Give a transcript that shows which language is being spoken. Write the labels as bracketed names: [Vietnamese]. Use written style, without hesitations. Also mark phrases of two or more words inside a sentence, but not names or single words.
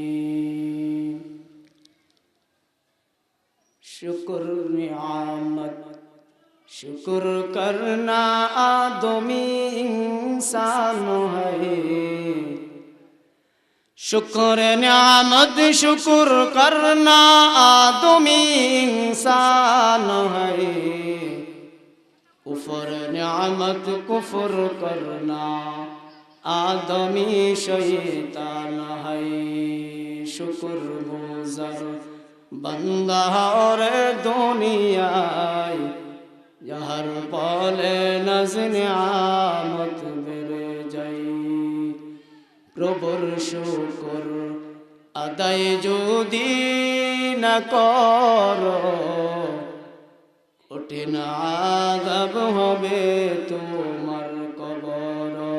[Urdu] شکر نعمت شکر کرنا آدمی انسان ہے، شکر نعمت شکر کرنا آدمی انسان ہے، کفر نعمت کفر کرنا آدمی شیطان ہے۔ شکر گزر بندہ اور [Bangla] দুনিয়ায় যাহার বলে নাজ নিয়ামত বেড়ে যায়, প্রভুর শুকর আদায় যদি না করো কঠিন আযাব হবে তোমার কবর।